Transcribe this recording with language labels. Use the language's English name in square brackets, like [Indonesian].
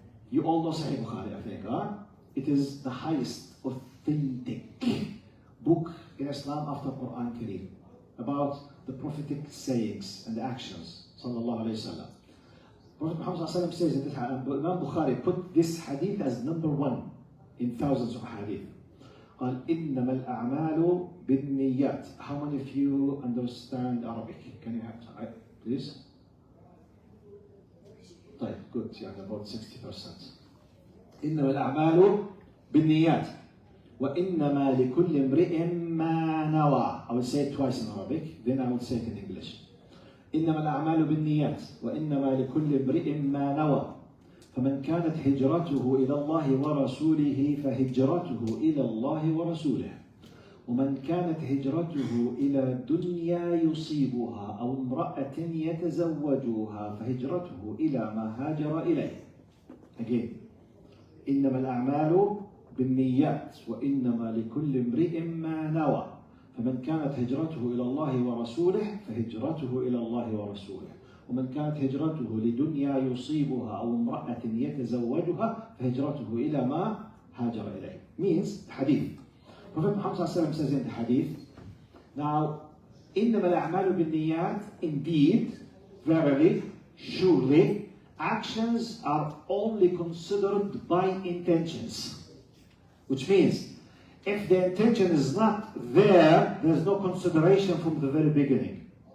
[English] You all know Sahih Bukhari, I think, huh? It is the highest authentic book in Islam after Quran Kareem, about the prophetic sayings and actions, sallallahu alayhi wa sallam. Prophet Muhammad sallallahu alayhi wa sallam says in this hadith, Imam Bukhari put this hadith as number 1 in thousands of hadith. [Arabic] قال إنما الأعمال بالنيات. [English] How many of you understand Arabic? Can you have, please? [Arabic] طيب, [English] good, [Arabic] يعني [English] about 60%. [Arabic] إنما الأعمال بالنيات وإنما لكل امرئ ما نوى. [English] I will say it twice in Arabic, then I will say it in English. [Arabic] إنما الأعمال بالنيات وإنما لكل امرئ ما نوى فمن كانت هجرته إلى الله ورسوله فهجرته إلى الله ورسوله ومن كانت هجرته إلى دنيا يصيبها أو امرأة يتزوجها فهجرته إلى ما هاجر إليه. [English] Again. [Arabic] إنما الأعمال بالنيات وإنما لكل امرئ ما نوى فمن كانت هجرته إلى الله ورسوله فهجرته إلى الله ورسوله ومن كانت هجرته لدنيا يصيبها أو امرأة يتزوجها فهجرته إلى ما هاجر إليه. [English] Means hadith. Prophet Muhammad says in the hadith, now, [Arabic] إنما الأعمال بالنيات, [English] indeed, verily, surely, actions are only considered by intentions. Which means, if the intention is not there, there is no consideration from the very beginning.